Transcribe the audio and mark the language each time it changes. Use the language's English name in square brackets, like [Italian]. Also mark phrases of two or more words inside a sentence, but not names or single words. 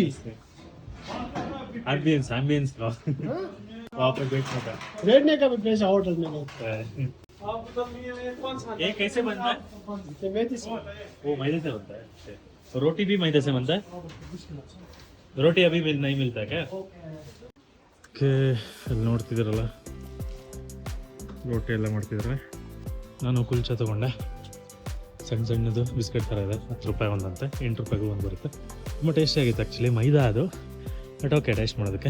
[Hindi] एम्बियंस एम्बियंस का हाँ? वहाँ पे बैठने का। बैठने का भी पैसा होटल में नहीं। ये कैसे बनता है? तो मैं तो वो मैदे से बनता है। तो रोटी भी मैदे से बनता है? रोटी अभी नहीं मिलता क्या? [Kannada] ಓಕೆ, ಅಲ್ಲಿ ನೋಡ್ತಿದ್ದೀರಲ್ಲ ರೋಟಿ ಎಲ್ಲ ಮಾಡ್ತಿದ್ದಾರೆ. ನಾನು ಕುಲ್ಚಾ ತೊಗೊಂಡೆ, ಸಣ್ಣ ಸಣ್ಣದು ಬಿಸ್ಕೆಟ್ ಥರ ಇದೆ, 10 ರೂಪಾಯಿ ಒಂದಂತೆ, 8 ರೂಪಾಯಿಗೂ ಒಂದು ಬರುತ್ತೆ. ತುಂಬ ಟೇಸ್ಟಿ ಆಗಿತ್ತು ಆ್ಯಕ್ಚುಲಿ, ಮೈದಾ ಅದು, [English] but okay [Kannada] ಟೇಸ್ಟ್ ಮಾಡೋದಕ್ಕೆ.